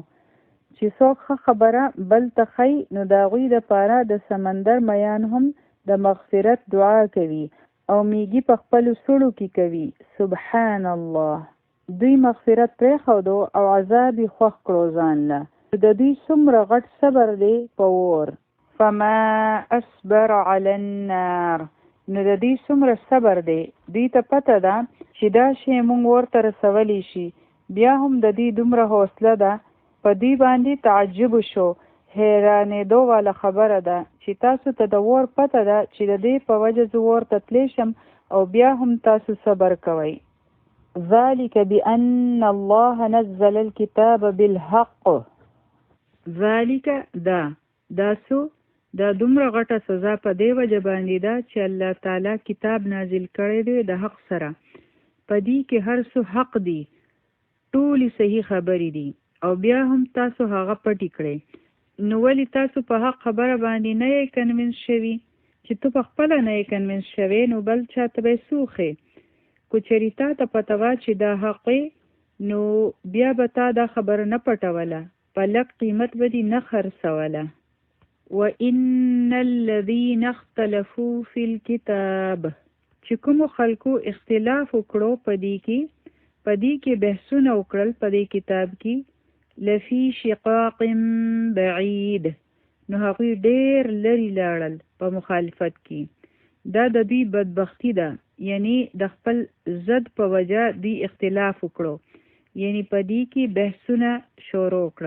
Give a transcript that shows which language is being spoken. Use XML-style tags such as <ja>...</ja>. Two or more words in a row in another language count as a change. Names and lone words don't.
<ps>چې څوک ښه خبره بل ته ښیي نو د هغوی دپاره د سمندر میان هم د مغفرت دعا کوي او میږي په خپلو سړو کې کوي.</ps> <ar>سبحان الله.</ar> <ps>دوی مغفرت پرېښودو او عذاب یې خوښ کړو ځان له. د دوی څومره غټ صبر دی په اور.</ps> <ar>فما اصبر علی النار،</ar> <ps>نو د دوی څومره صبر دی. دوی ته پته ده چې دا شی مونږ ورته رسولی شي، بیا هم د دوی دومره حوصله ده. په دوی باندې تعجب شو، حیرانېدو والا خبره ده چې تاسو ته د اور پته ده چې د دې په وجه زه اور ته تلی شم او بیا هم تاسو صبر کوئ.</ps> <ar>ذلك بأن الله نزل الكتاب بالحق.</ar> <ps>ذلك دا دومره غټه سزا په دې وجه باندې ده چې الله تعالی کتاب نازل کړی دی د حق سره. په دې کې هر څه حق دی، ټولې صحیح خبرې دي، او بیا هم تاسو هغه پټې کړئ. نو ولې تاسو په حق خبره باندې نه یې کنوینس شوي؟ چې ته په خپله نه یې کنوینس شوی نو بل چا ته به یې سوښې. که چېرې تا ته پته وه چې دا حق نو بیا به تا دا خبره نه پټوله، په لږ قیمت به دې نه خرڅوله.</ps> <ar>وَإِنَّ الَّذِينَ اخْتَلَفُوا فِي الْكِتَابِ،</ar> <ps>چې کومو خلکو اختلاف وکړو په دې کې بحثونه وکړل په دې کتاب کې،</ps> <ar>لفی شقاق بعید،</ar> <ps>نو هغوی ډېر لرې لاړل په مخالفت کې. دا د دوی بدبختی ده، یعنی د خپل ضد په وجه دوی اختلاف وکړو، یعنی په دې کې بحثونه شروع کړل.</ps>